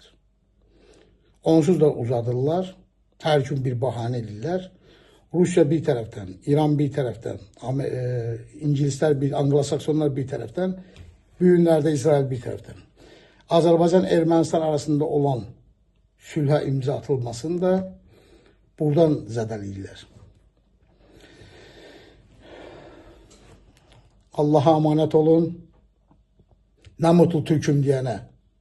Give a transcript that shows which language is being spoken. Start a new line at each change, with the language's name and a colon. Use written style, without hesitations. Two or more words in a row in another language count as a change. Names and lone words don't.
Azerbaijani: Onsuz da uzadırlar, hər gün bir bahanə edirlər. Rusiya bir tərəfdən, İran bir tərəfdən, İngilislər, Anglo-Saksonlar bir tərəfdən, bu günlərdə İsrail bir tərəfdən. Azərbaycan-Ermənistan arasında olan sülhə imza atılmasını da buradan zədələyirlər.
Turkish: Allah'a emanet olun. Nə mutlu Türk'üm diyene.